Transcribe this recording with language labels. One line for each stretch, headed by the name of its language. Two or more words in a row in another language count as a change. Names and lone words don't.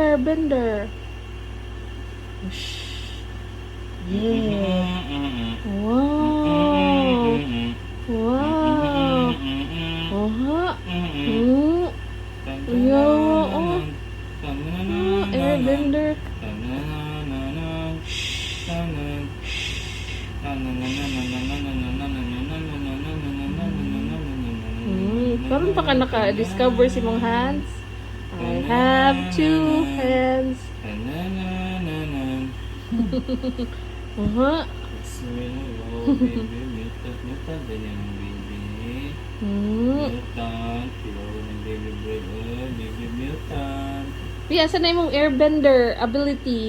English: airbender. Shh. Yeah. Wow. Wow. Oha. Yo. Airbender.
Cebuano: Karon pa ka naka-discover si mong hands.
English: I have two hands. Oha.
Filipino: Pia, saan na yung airbender ability?